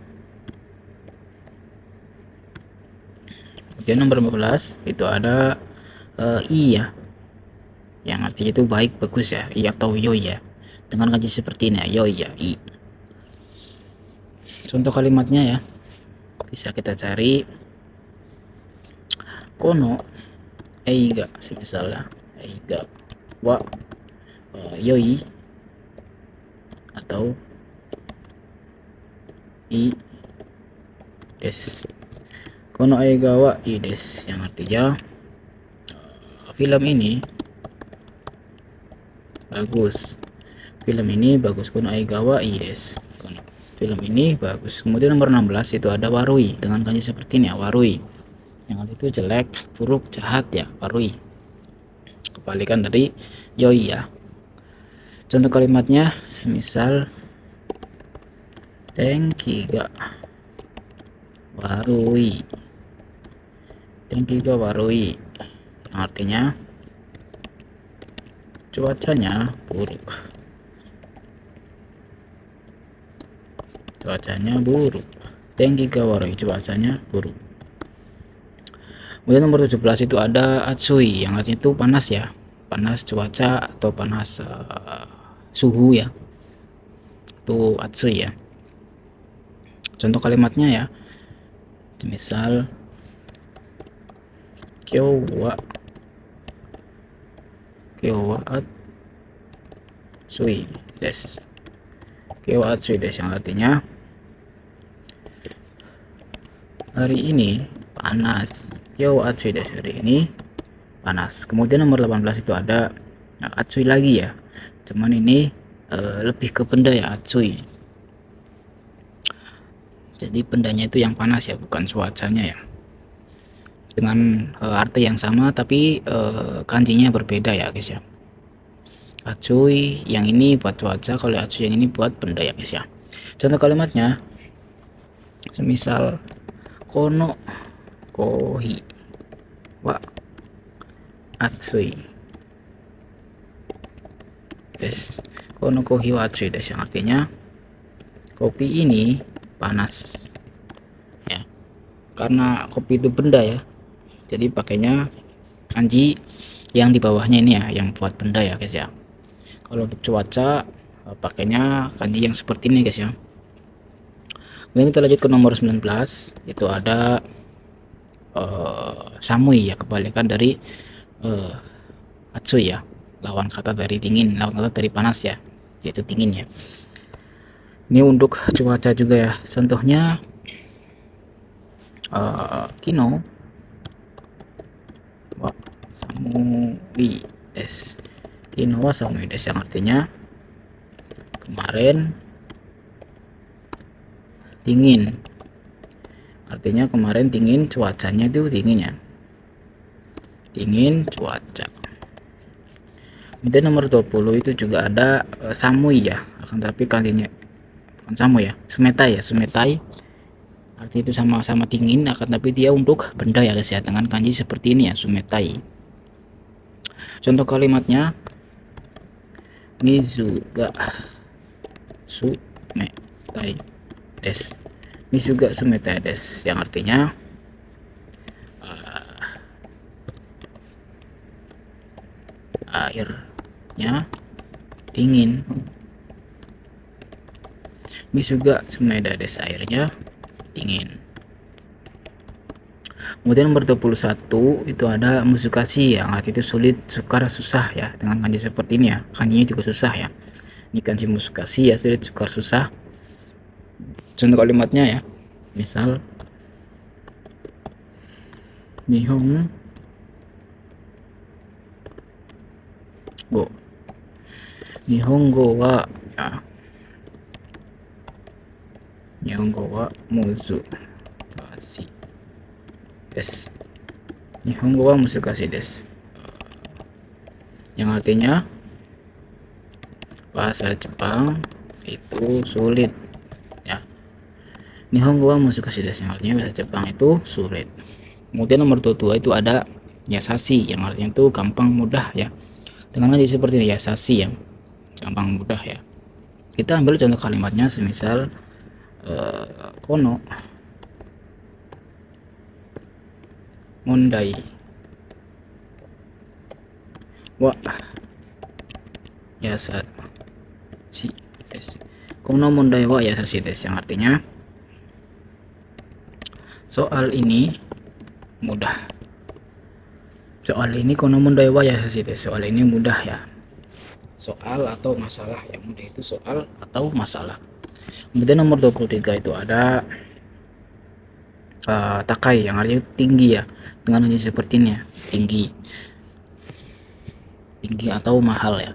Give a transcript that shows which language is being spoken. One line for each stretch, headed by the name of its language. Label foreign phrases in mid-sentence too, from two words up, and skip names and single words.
Indonesian: Kemudian nomor 15 itu ada i ya, yang artinya itu baik, bagus ya, i atau yoi ya, dengan kanji seperti ini ya, yoi ya, i. Contoh kalimatnya ya, bisa kita cari
Japanese: この映画,
Indonesian: misalnya
Japanese: 映画は良い
Indonesian: atau
Japanese: いいです. この映画はいいです,
Indonesian: yang artinya film ini bagus, film ini bagus.
Japanese: この映画はいいです,
Indonesian: film ini bagus. Kemudian nomor 16 itu ada warui, dengan kanji seperti ini ya, warui, yang itu jelek, buruk, jahat ya, warui, kebalikan dari yoi ya. Contoh kalimatnya semisal
Japanese: 天気が悪い、天気が悪い,
Indonesian: yang artinya cuacanya buruk, cuacanya buruk.
Japanese: 天気が悪い,
Indonesian: cuacanya buruk. Kemudian nomor 17 itu ada atsui, yang artinya itu panas ya, panas cuaca atau panas suhu ya, itu atsui ya. Contoh kalimatnya ya, misal
Japanese: 今日は暑いです、今日は暑いです,
Indonesian: yang artinya hari ini panas.
Japanese: 今日は暑いです,
Indonesian: hari ini panas. Kemudian nomor 18 itu ada atsui lagi ya, cuman ini lebih ke benda ya, atsui, jadi bendanya itu yang panas ya, bukan cuacanya ya, dengan arti yang sama tapi kanjinya berbeda ya guys ya. Atsui yang ini buat cuaca, kalau atsui yang ini buat benda ya guys ya. Contoh kalimatnya semisal
Japanese: このコーヒーは熱いです、このコーヒーは熱いです,
Indonesian: yang artinya kopi ini panas ya, karena kopi itu benda ya, jadi pakainya kanji yang di bawahnya ini ya, yang buat benda ya guys ya. Kalau untuk cuaca pakainya kanji yang seperti ini guys ya. Kemudian kita lanjut ke nomor 19, itu ada samui ya, kebalikan dari atsui ya, lawan kata dari dingin, lawan kata dari panas ya, yaitu dingin ya. Ini untuk cuaca juga ya, contohnya
Japanese: 昨日は寒いです、昨日は寒いです,
Indonesian: yang artinya kemarin dingin, artinya kemarin dingin, cuacanya itu dingin ya, dingin cuaca. Kemudian nomor 20 itu juga ada samui ya, akan tapi kanjinya bukan samui ya, sumetai ya, sumetai artinya itu sama-sama dingin, akan tapi dia untuk benda ya guys ya, dengan kanji seperti ini ya, sumetai. Contoh kalimatnya
Japanese: 水が冷たいです、水が冷たいです,
Indonesian: yang artinya airnya dingin.
Japanese: 水が冷たいです,
Indonesian: airnya dingin. Kemudian nomor 21 itu ada musukashi, yang arti itu sulit, sukar, susah ya, dengan kanji seperti ini ya, kanjinya juga susah ya. Ini kanji musukashi ya, sulit, sukar, susah. Contoh kalimatnya ya, misal Nihongo
Japanese: 日本語はや、日本語は難しいです、日本語は難しいです,
Indonesian: yang artinya bahasa Jepang itu sulit
Japanese: ya. 日本語は難しいです,
Indonesian: yang artinya bahasa Jepang itu sulit. Kemudian nomor 22 itu ada yasashi, yang artinya itu gampang, mudah ya, dengan kanji seperti ini, yasashi ya, gampang, mudah ya. Kita ambil contoh kalimatnya semisal
Japanese: この問題は易しいです、この問題は易しいです,
Indonesian: yang artinya soal ini mudah, soal ini
Japanese: この問題は易しいです,
Indonesian: soal ini mudah ya, soal atau masalah, yang mudah itu soal atau masalah. Kemudian nomor 23 itu ada takai, yang artinya tinggi ya, dengan kanji seperti ini ya, tinggi, tinggi atau mahal ya.